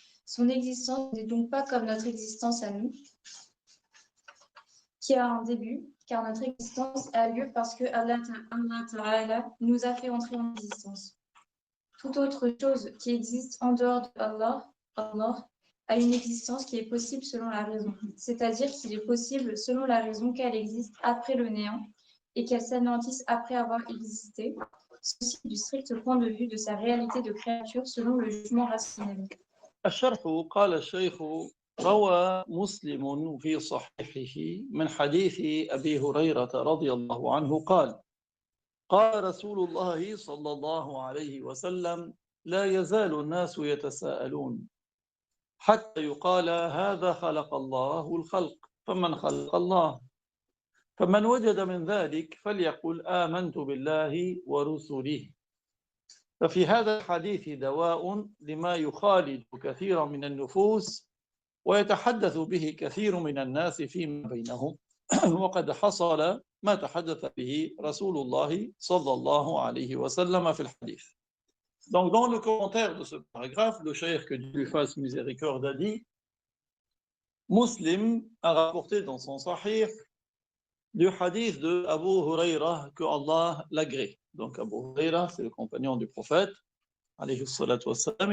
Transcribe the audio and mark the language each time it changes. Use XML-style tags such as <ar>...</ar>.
<fr>Son existence n'est donc pas comme notre existence à nous, qui a un début, car notre existence a lieu parce que Allah Ta'ala nous a fait entrer en existence. Toute autre chose qui existe en dehors de Allah à une existence qui est possible selon la raison. C'est-à-dire qu'il est possible selon la raison qu'elle existe après le néant et qu'elle s'anéantisse après avoir existé, ceci du strict point de vue de sa réalité de créature selon le jugement rationnel.</fr> <ar>الشرح قال الشيخ روى مسلم في صحيحه من حديث أبي هريرة رضي الله عنه قال قال رسول الله صلى الله عليه وسلم لا يزال الناس يتساءلون حتى يقال هذا خلق الله الخلق فمن خلق الله فمن وجد من ذلك فليقل آمنت بالله ورسله ففي هذا الحديث دواء لما يخالج كثيرا من النفوس ويتحدث به كثير من الناس فيما بينهم وقد حصل ما تحدث به رسول الله صلى الله عليه وسلم في الحديث.</ar> <fr>Donc dans le commentaire de ce paragraphe, le cheikh, que Dieu lui fasse miséricorde, a dit: Muslim a rapporté dans son sahih du hadith de Abu Huraira, que Allah l'agrée. Donc Abu Huraira, c'est le compagnon du prophète,</fr> <ar>alayhi salatu wassalam.</ar>